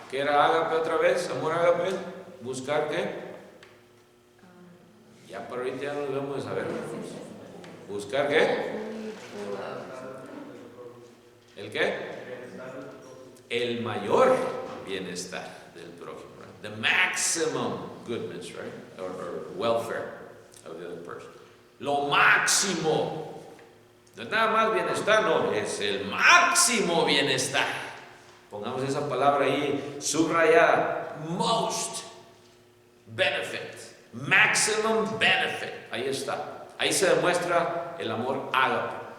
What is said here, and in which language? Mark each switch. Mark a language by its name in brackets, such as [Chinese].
[Spanish] ¿Qué era ágape otra vez? Amor ágape, buscar qué, ya por ahorita ya nos debemos de saber. Buscar qué, el qué, el mayor bienestar del prójimo, right? [English] The maximum goodness, right? Or welfare of the other person. [Spanish] Lo máximo. No es nada más bienestar, no, es el máximo bienestar. Pongamos esa palabra ahí subrayada. [English] Most benefit. Maximum benefit. [Spanish] Ahí está. Ahí se demuestra el amor ágape.